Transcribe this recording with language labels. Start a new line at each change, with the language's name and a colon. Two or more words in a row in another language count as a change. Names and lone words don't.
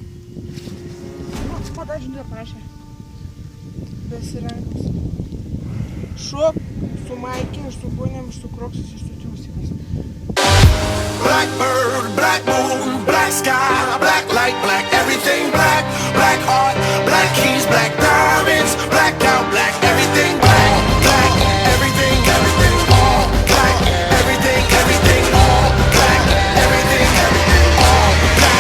Lithuanian: Nu, pada žinutė prašė. Besirengus. Šuo su maikėm, ir su bonėm, ir su kroksus, ir su triusikais.
English: Blackbird, black moon, black sky, black light, black everything black. Black heart, black keys, black diamonds, blacked out, black everything black. Black, everything, everything, all black. Everything, everything, all black. Everything, everything, all black.